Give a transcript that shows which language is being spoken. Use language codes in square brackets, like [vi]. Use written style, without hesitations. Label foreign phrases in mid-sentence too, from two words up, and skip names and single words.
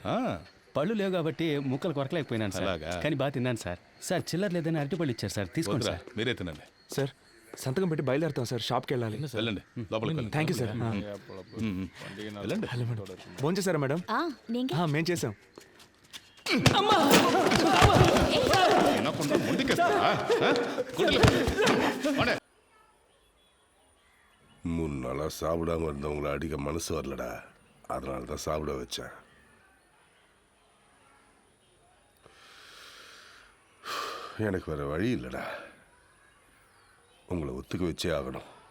[te] పళ్ళు లేవు కాబట్టి ముక్కలు కొరకలేకపోయినాను సార్. అలాగా? కానీ బాగా తిన్నాను సార్. సార్ చిల్లర లేదని అరటిపళ్ళు ఇచ్చారు సార్, తీసుకోండి వద్దురా, సార్. మీరే తినండి. సార్ సంతకం పెట్టి బయలుదేరుతాం సార్. షాప్కి వెళ్ళాలి. వెళ్ళండి, లోపలికి వెళ్ళండి. [en] thank you [te] సార్. వెళ్ళండి. [en] hello madam, [te] ఫోన్ చేశారా మేడం? మేము చేసాం. [ta] மூணு நாளாக சாப்பிடாம இருந்தவங்கள அடிக்க மனசு வரலடா, அதனால தான் சாப்பிட வச்சேன். எனக்கு வேற வழி இல்லைடா, உங்களை ஒத்துக்க வச்சே ஆகணும்.